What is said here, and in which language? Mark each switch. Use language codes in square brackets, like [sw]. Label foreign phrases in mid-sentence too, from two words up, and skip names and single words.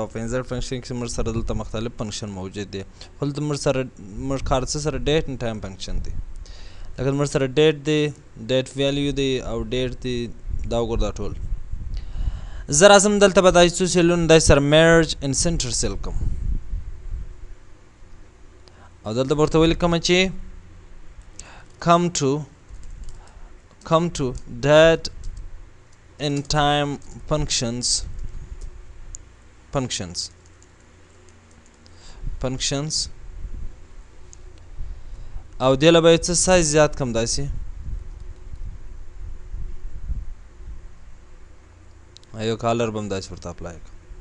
[ps] په [en] insert function [ps] کې موږ سره دلته مختلف فنکشن موجود دي، خو دلته موږ کار څه سره [en] date and time function [ps] دی. لکه موږ سره ډیټ دی، [en] date value [ps] دی او ډیټ دی. دا وګوره دا ټول زه راځم دلته به دا څو سیلونه داسې سره [en] merge and center cell [ps] کوم او دلته به ورته ولیکم چې [en] come to date and time functions [ps] او دې له به یې څه سایز زیات کړم، داسې یو کالر به هم داسې ورته اپلای کړم.